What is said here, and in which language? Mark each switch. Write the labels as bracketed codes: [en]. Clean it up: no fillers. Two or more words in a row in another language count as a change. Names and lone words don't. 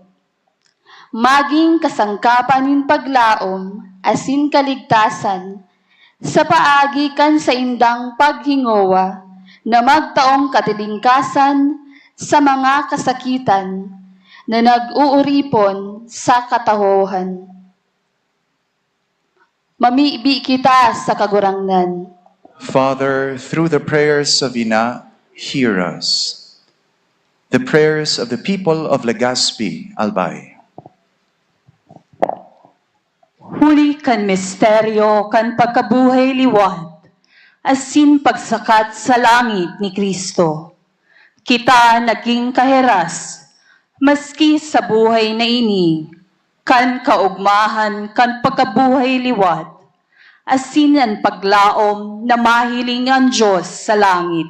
[bik] Maging kasangkapan ng paglaom, asin kaligtasan, sa paagi kan sa indang paghingowa na magtaong katilingkasan sa mga kasakitan na nag-uuripon sa katahuhan. Mamibi kita sa kagurangnan. [en] Father, through the prayers of Ina, hear us. The prayers of the people of Legazpi, Albay. [bik] Huli kan misteryo kan pagkabuhay liwat, asin pagsakat sa langit ni Kristo. Kita naging kaheras, maski sa buhay na ini, kan kaugmahan kan pagkabuhay liwat, asin ang paglaom na mahiling ang Diyos sa langit.